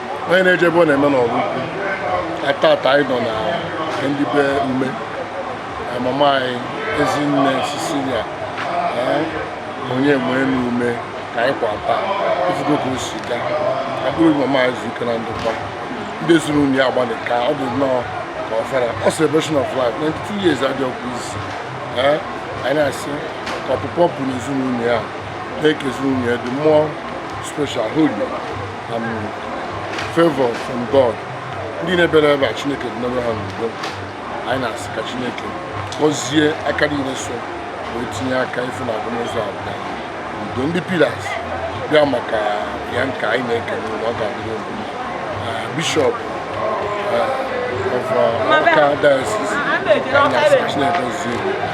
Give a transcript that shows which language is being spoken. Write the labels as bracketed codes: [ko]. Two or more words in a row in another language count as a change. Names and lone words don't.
[ig] Onye na-eje ebe ọ na-eme n'ọrụ ukwu. Atata anyị nọ na ndị be ume. Eh, mama anyị, Ezinne Cecilia. Eh, onye nwe enu ume ka anyị kwa taa. Ifugo ka o si gaa. Ọ bụrụ mama anyị zuru ike na ndokwa. Ndị ezinụlọ ya agbalị ka ọ dị nnọọ ka ọ fara. Ọ [en] celebration of life, [ig] ninety-two years adịghị ọkụ isi. Eh, anyị na-asị ka ọpụpụ ọ pụ n'ezinụlọ ya, mee ka ezinụlọ ya dị [en] more special, holy, and favor from God. [ig] Ndị na-ebere ebe a, Chineke dị n'ebe ha n'udo. Anyị na-asị ka Chineke gọzie aka niile so, wee tinye aka ife na agụmụzọ a bịa. Udo ndị pillars bịa maka ya nke anyị na-ekele unu, ọ ga-adịrị unu mma. Ah, Bishop, ah, of, ah, Ọka Diocese, anyị na-asị ka Chineke gọzie unu.